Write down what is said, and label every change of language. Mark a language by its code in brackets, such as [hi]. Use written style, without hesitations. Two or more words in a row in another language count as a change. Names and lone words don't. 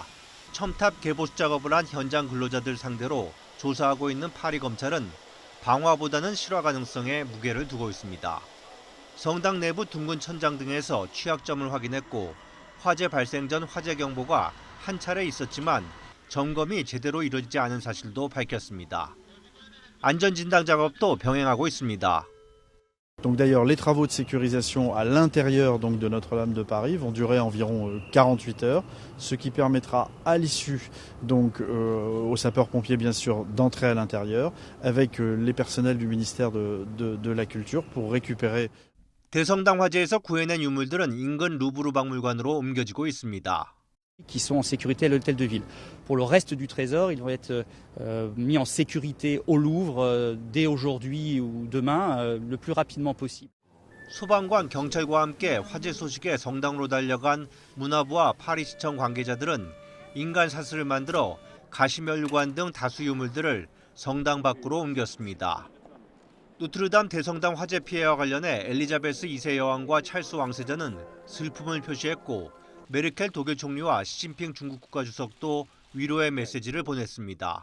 [ko] 첨탑 개보수 작업을 한 현장 근로자들 상대로 조사하고 있는 파리검찰은 방화보다는 실화 가능성에 무게를 두고 있습니다. 성당 내부 둥근 천장 등에서 취약점을 확인했고 화재 발생 전 화재 경보가 한 차례 있었지만 점검이 제대로 이루어지지 않은 사실도 밝혔습니다. 안전진단 작업도 병행하고 있습니다. [fr] Donc d'ailleurs, les travaux de sécurisation à l'intérieur donc de Notre-Dame de Paris vont durer environ 48 heures, ce qui permettra à l'issue donc aux sapeurs-pompiers bien sûr d'entrer à l'intérieur avec les personnels du ministère de la Culture pour récupérer. [ko] 대성당 화재에서 구해낸 유물들은 인근 루브르 박물관으로 옮겨지고 있습니다. [fr] Qui sont en sécurité à l'hôtel de ville. Pour le reste du trésor, ils vont être mis en sécurité au Louvre dès aujourd'hui ou demain, le plus rapidement possible. [ko] 소방관, 경찰과 함께 화재 소식에 성당으로 달려간 문화부와 파리시청 관계자들은 인간 사슬을 만들어 가시면류관 등 다수 유물들을 성당 밖으로 옮겼습니다. 노트르담 대성당 화재 피해와 관련해 엘리자베스 2세 여왕과 찰스 왕세자는 슬픔을 표시했고 메르켈 독일 총리와 시진핑 중국 국가주석도 위로의 메시지를 보냈습니다.